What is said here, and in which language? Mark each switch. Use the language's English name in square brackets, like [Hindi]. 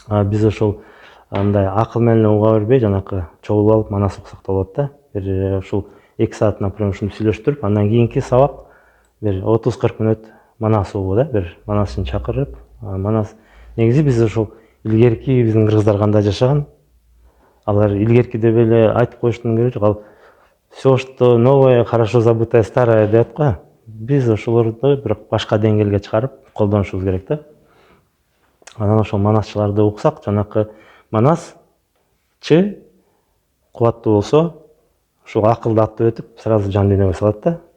[Kyrgyz] Биз ошол мындай акыл менен уга бербей, жанакы чогулуп алып манас уксак да болот да. Бир ушул 2 саат, например, ушинтип сүйлөштүрүп, андан кийинки сабак бир 30-40 мүнөт манас угуу да, бир манасчыны чакырып, манас. Негизи биз ошол илгерки биздин кыргыздар кандай жашаган, алар илгерки деп эле айтып коюштун кереги жок. [Russian] Ал все, что новое, хорошо забытое старое [Kyrgyz] деп го. Биз ошолорду бирок башка деңгээлге чыгарып колдонушубуз керек да. Анан ошол манасчыларды уксак, жанакы манасчы кубаттуу болсо, ошол акылды аттап өтүп, сразу жан дүйнөгө салат да.